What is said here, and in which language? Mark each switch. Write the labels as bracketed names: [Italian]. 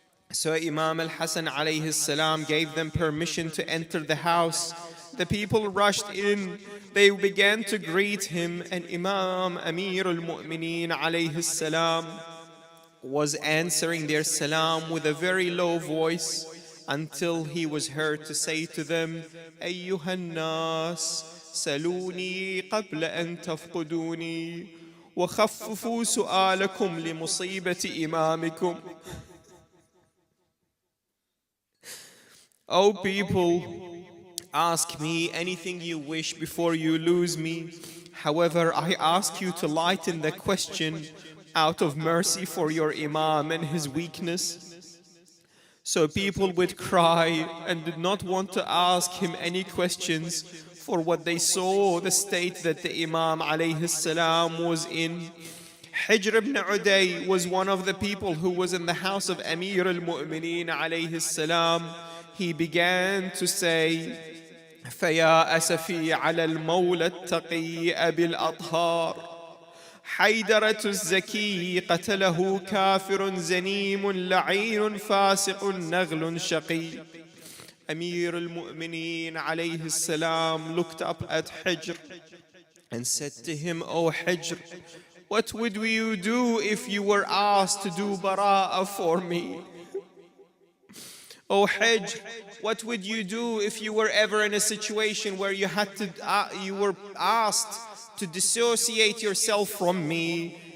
[English] So Imam al-Hasan alayhi salam gave them permission to enter the house. The people rushed in, they began to greet him, and Imam Amir al-Mu'mineen alayhi salam was answering their salam with a very low voice, until he was heard to say to them, [Arabic] أيها الناس سلوني قبل أن تفقدوني وخففوا سؤالكم لمصيبة إمامكم. [English] O people, ask me anything you wish before you lose me. However, I ask you to lighten the question out of mercy for your Imam and his weakness. So people would cry and did not want to ask him any questions for what they saw, the state that the Imam alayhi salam was in. Hijr ibn Uday was one of the people who was in the house of Amir al-Mu'mineen alayhi salam. He began to say, [Arabic] فيا أسفي على المولى التقي أبي الأطهار حيدرة الزكي قتله كافر زنيم لعين فاسق نغل شقي. [English] Amir al-Mu'mineen alayhi salam looked up at Hijr and said to him, O Hijr, what would you do if you were asked to do bara'ah for me? O Hijr, what would you do if you were ever in a situation where you were asked to dissociate yourself from me?